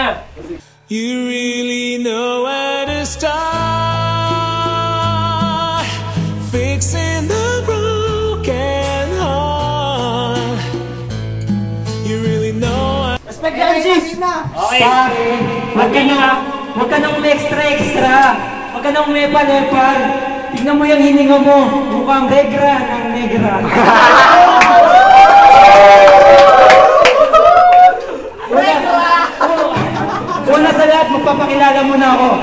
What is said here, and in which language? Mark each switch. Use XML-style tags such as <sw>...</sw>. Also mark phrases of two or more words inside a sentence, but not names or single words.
<en>You really know where to start fixing the broken heart. You really know. Respect the MCs! Okay.</en> <tl>Huwag ka nang extra. Huwag ka nang lepal. Tignan mo yung hininga mo. Mukhang negra ng negra. Una sa lahat, magpapakilala mo na ako.</tl>